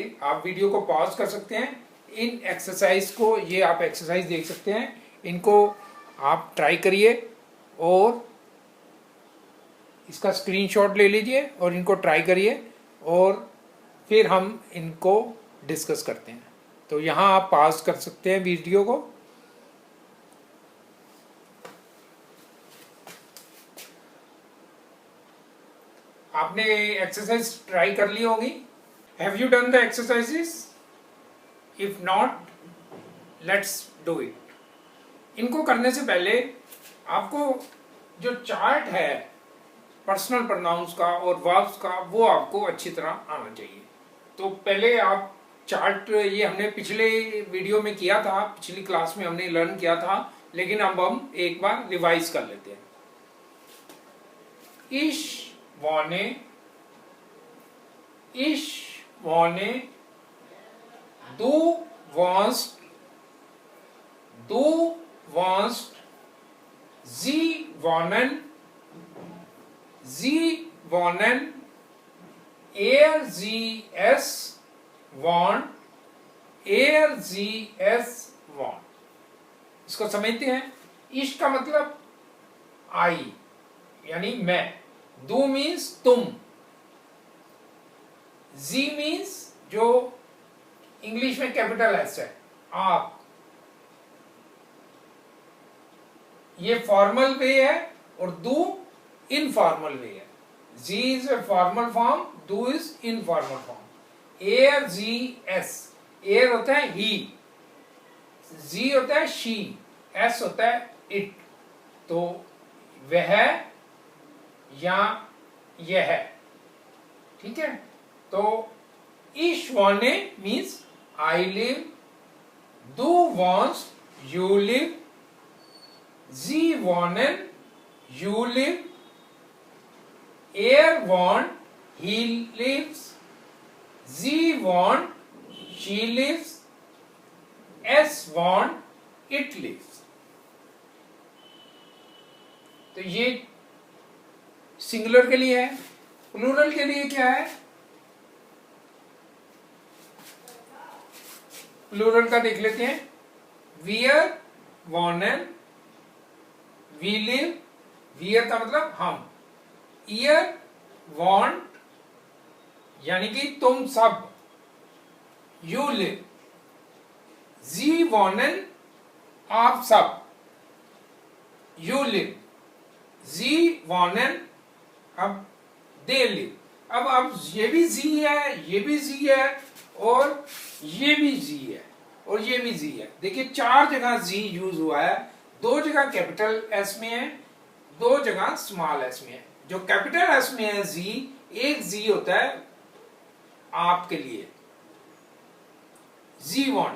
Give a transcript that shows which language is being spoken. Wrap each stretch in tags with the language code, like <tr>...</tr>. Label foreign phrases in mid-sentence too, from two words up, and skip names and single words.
<hi>आप वीडियो को पॉज कर सकते हैं. इन एक्सरसाइज को, ये आप एक्सरसाइज देख सकते हैं, इनको आप ट्राई करिए और इसका स्क्रीनशॉट ले लीजिए और इनको ट्राई करिए और फिर हम इनको डिस्कस करते हैं. तो यहाँ आप पॉज कर सकते हैं वीडियो को. आपने एक्सरसाइज ट्राई कर ली होगी.</hi> <en>Have you done the exercises? If not, let's do it.</en> <hi>इनको करने से पहले आपको जो चार्ट है</hi> <en>personal pronouns</en> <hi>का और वर्ब्स का, वो आपको अच्छी तरह आना चाहिए. तो पहले आप चार्ट, ये हमने पिछले वीडियो में किया था, पिछली क्लास में हमने लर्न किया था, लेकिन अब हम एक बार रिवाइज कर लेते हैं.</hi> <de>Ich wohne, du wohnst, sie wohnen, sie, es wohnt, sie, es wohnt.</de> <hi>इसको समझते हैं. इश का मतलब आई यानी मैं. दू मीन्स तुम. जी मीन्स, जो इंग्लिश में</hi> <en>capital S</en> <hi>है, आप. ये</hi> <en>formal way</en> <hi>है और दू</hi> <en>informal way</en> <hi>है.</hi> <en>Sie is a formal form, du is informal form.</en> <de>er, sie, es.</de> <hi>एयर होता है ही, जी होता है शी, एस होता है इट. तो वह या यह. ठीक है. तो</hi> <de>ich wohne</de> <en>means I live,</en> <de>du wohnst,</de> <en>you live,</en> <de>sie wohnen,</de> <en>you live,</en> <de>er wohnt,</de> <en>he lives,</en> <de>sie wohnt,</de> <en>she lives,</en> <de>es wohnt,</de> <en>it lives.</en> <hi>तो ये सिंगुलर के लिए है. प्लूरल के लिए क्या है? प्लूरल का देख लेते हैं.</hi> <de>wir wohnen,</de> <en>we live,</en> <hi>wir का मतलब हम.</hi> <de>ihr wohnt</de> <hi>यानी कि तुम सब.</hi> <en>you live,</en> <de>sie wohnen</de> <hi>आप सब.</hi> <en>you live,</en> <de>sie wohnen</de> <en>अब they live.</en> <hi>अब ये भी जी है, ये भी जी है और ये भी जी है और ये भी जी है. देखिए 4 जगह जी यूज हुआ है. 2 जगह</hi> <en>capital S</en> <hi>में है, 2 जगह</hi> <en>small S</en> <hi>में है. जो</hi> <en>capital S</en> <hi>में है जी, एक जी होता है आपके लिए,</hi> <de>Sie wohnen.</de>